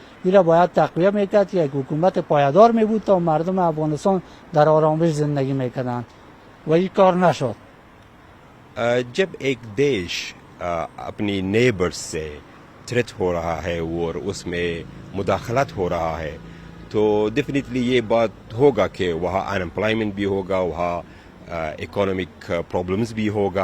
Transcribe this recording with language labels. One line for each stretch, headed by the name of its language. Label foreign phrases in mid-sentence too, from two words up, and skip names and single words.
Persian: این را باید تقویه میکرد که یک حکومت پایدار می بود تا مردم افغانستان در آرامش زندگی میکردند و این کار نشد.
Urdu: جب ایک دیش اپنی نیبرز سے تھریٹ ہو رہا ہے اور اس میں مداخلت ہو رہا ہے تو ڈیفینیٹلی یہ بات ہوگا کہ وہاں انمپلائمنٹ بھی ہوگا, وہاں
English: economic problems
Urdu: بھی ہوگا.